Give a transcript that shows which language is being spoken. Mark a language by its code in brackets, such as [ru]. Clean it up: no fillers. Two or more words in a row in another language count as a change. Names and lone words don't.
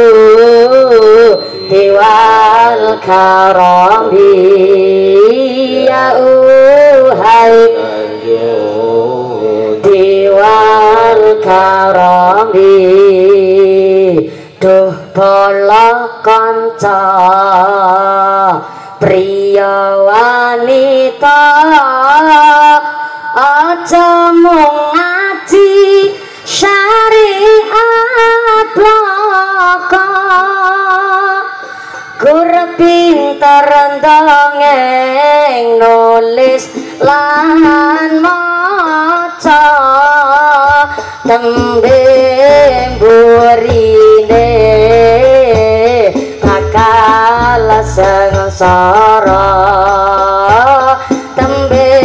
[ar] جود والكرم يا أهيل الجود والكرم [jv] duh bala kanca priya wanita aja mung ngaji syariat laka gur pinter ndongeng nulis lan maca tembe burine bakal sengsara tembe